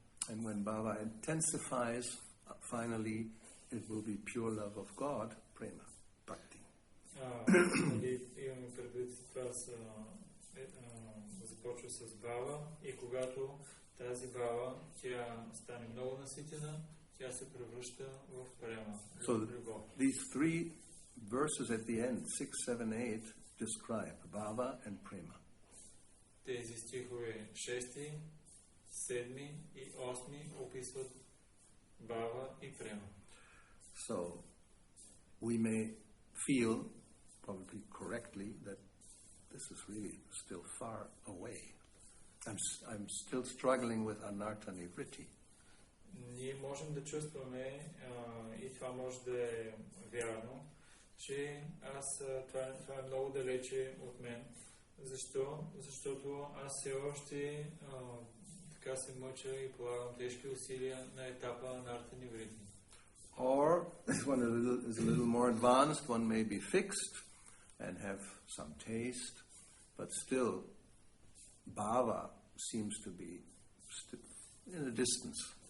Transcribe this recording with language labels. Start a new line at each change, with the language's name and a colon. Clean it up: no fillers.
English: And when bhava intensifies, finally it will be pure love of God, prema, bhakti.
Bulgarian: Имаме предвид това започва с бхава и когато тази бхава тя стане много наситена, тя се превръща в према.
English: So these 3 verses at the end, 6, 7, 8, describe bhava and prema.
Bulgarian: Тези стихове 6, 7 и 8 описват бхава и према.
English: So we may feel, probably correctly, that this is really still far away. I'm still struggling with anartha nivritti.
Bulgarian: Ние можем да чувстваме, и това може да е вярно, че това е много далече от мен. Защо? Защото аз все още така се мъча и полагам тежки усилия на етапа анарта ниврити.
English: Or, if one is a little more advanced, one may be fixed and have some taste, but still, bhava seems to be in a distance.